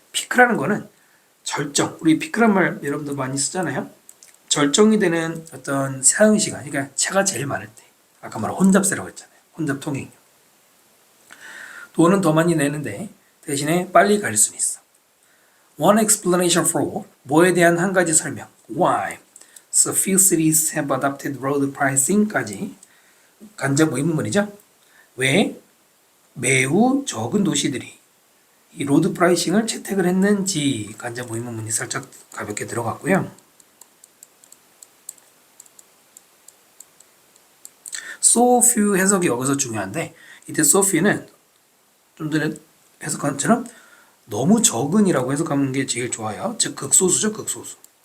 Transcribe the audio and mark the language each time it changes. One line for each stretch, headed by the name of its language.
Korean: peak라는 거는 절정. 우리 peak란 말 여러분들 많이 쓰잖아요. 절정이 되는 어떤 사용 시간. 그러니까 차가 제일 많을 때. 아까 말한 혼잡세라고 했잖아요. 혼잡 통행. 돈은 더 많이 내는데 대신에 빨리 갈 수는 있어.
English: One explanation for
Korean: 뭐에 대한 한 가지 설명. Why?
English: So few cities have adopted road pricing
Korean: 까지 간접 의문문이죠. 왜 매우 적은 도시들이 이 로드 프라이싱을 채택을 했는지 간접 의문문이 살짝 가볍게 들어갔고요. So few 해석이 여기서 중요한데 이때 so few는 좀 전에 해석한 것처럼 너무 적은이라고 해석하는 게 제일 좋아요. 즉 극소수죠. 극소수.